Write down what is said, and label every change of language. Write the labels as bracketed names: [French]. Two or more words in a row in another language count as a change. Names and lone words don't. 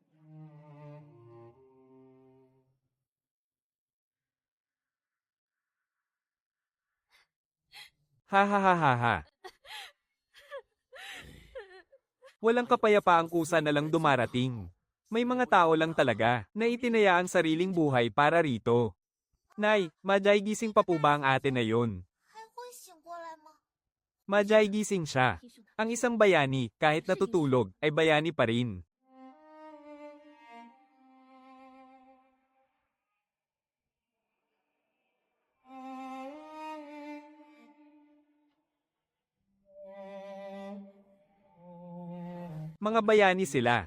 [Filipino] Ha ha ha ha ha. Walang kapayapaang kusa na lang dumarating. May mga tao lang talaga na itinaya ang sariling buhay para rito. Nay, Majay gising pa po ba ang ate na yun? [Chinese] 还会醒过来吗？ [Filipino] Majay gising siya. Ang isang bayani, kahit natutulog, ay bayani pa rin. Mga bayani sila.